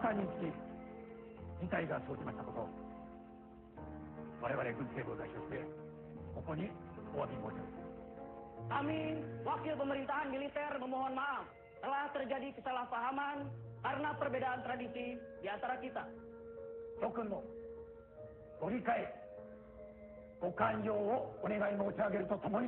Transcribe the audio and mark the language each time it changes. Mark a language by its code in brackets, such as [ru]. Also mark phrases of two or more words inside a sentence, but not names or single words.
[ja] き事態が生じましたこと、我々軍政部を代表してここにお詫び申し上げます。 [id] Kami, wakil pemerintahan militer memohon maaf telah terjadi kesalahpahaman karena perbedaan tradisi di antara kita. [ja] 諸君のご理解、ご寛容をお願い申し上げるとともに、